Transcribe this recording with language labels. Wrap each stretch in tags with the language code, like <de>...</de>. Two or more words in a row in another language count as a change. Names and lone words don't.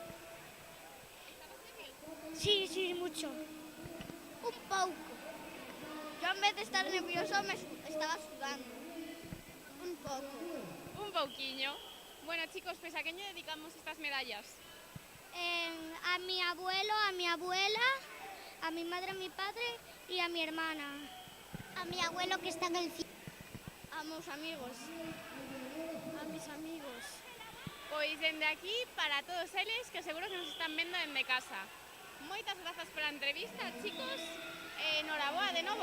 <es>Sí, sí, mucho.</es> <gl>Un pouco.</gl> <es>Yo en vez de estar nervioso me estaba sudando.</es> <gl>Un pouco. Un pouquiño. Bueno, chicos, pues a quen lle dedicamos estas medallas?</gl> <es>A mi abuelo, a mi abuela, a mi madre, a mi padre y a mi hermana. A mi abuelo que está en el cielo.</es> <gl>A meus amigos.</gl> <es>A mis amigos.</es> <gl>Pois dende aquí para todos eles que seguro que nos están vendo dende casa. Moitas grazas pola entrevista, chicos. Noraboa de novo.</gl>